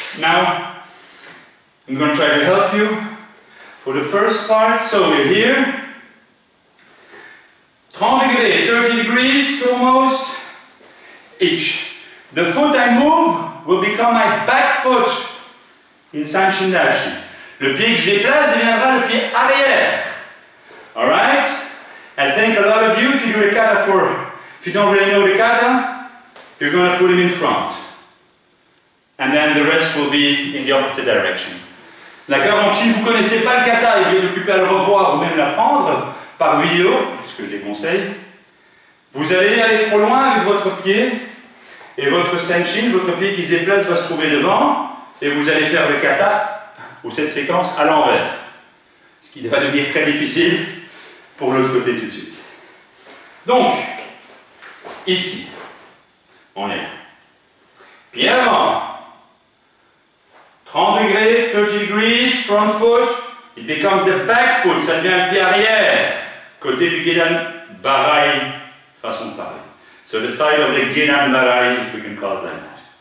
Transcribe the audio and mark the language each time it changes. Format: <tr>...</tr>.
<en>Now, I'm going to try to help you for the first part. So we're here. 30 degrees, 30 degrees almost. Each. The foot I move will become my back foot in Sanshin Dachi.</en> <fr>Le pied que je déplace deviendra le pied arrière.</fr> <en>Alright? I think a lot of you, if you do the kata if you don't really know the kata, you're going to put him in front. And then the rest will be in the opposite direction.</en> <fr>D'accord? Donc si vous ne connaissez pas le kata et vous êtes occupé à le revoir ou même l'apprendre par vidéo, ce que je déconseille, vous allez aller trop loin avec votre pied et votre senshin, votre pied qui se déplace va se trouver devant et vous allez faire le kata ou cette séquence à l'envers. Ce qui va devenir très difficile pour l'autre côté tout de suite. Donc, ici, on est là. Pied avant. 30 degrés,</fr> <en>30 degrees, front foot, it becomes the back foot,</en> <fr>ça devient le pied arrière, côté du Gedan Barai, façon de parler.</fr> <en>So the side of the Gedan Barai, if we can call it like that.</en>